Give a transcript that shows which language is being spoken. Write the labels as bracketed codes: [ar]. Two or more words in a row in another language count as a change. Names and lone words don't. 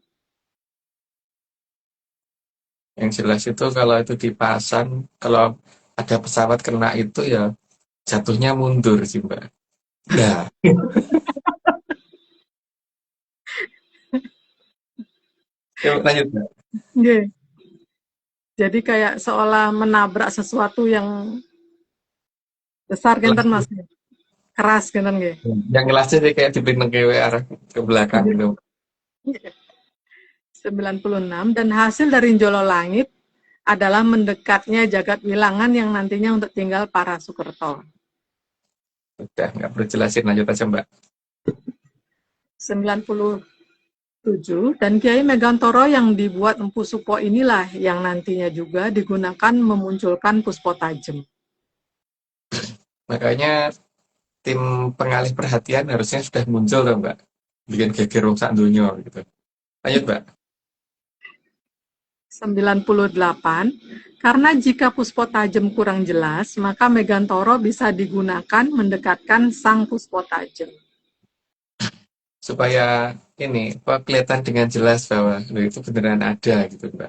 [id] Yang jelas itu kalau itu dipasang, kalau ada pesawat kena itu ya jatuhnya mundur sih, Mbak. Ya, yuk lanjut, Mbak. Nggih. Jadi kayak seolah menabrak sesuatu yang besar genten Mas. Keras genten nggih. Yang jelasnya sih kayak dipindah ke arah ke belakang gitu. 96. Dan hasil dari Jolo Langit adalah mendekatnya jagat wilangan yang nantinya untuk tinggal para Sukerto. Udah, nggak perlu jelasin, lanjut aja, Mbak. 97. Dan Kiai Megantoro yang dibuat Empu Supo inilah yang nantinya juga digunakan memunculkan Puspo Tajem. Makanya tim pengalih perhatian harusnya sudah muncul loh, Mbak. Bikin geger [jv] wong sak donya [id] gitu. Lanjut, Mbak. 98. Karena jika Puspo Tajem kurang jelas, maka Megantoro bisa digunakan mendekatkan sang Puspo Tajem. Supaya ini apa, kelihatan dengan jelas bahwa loh, itu beneran ada gitu, Mbak.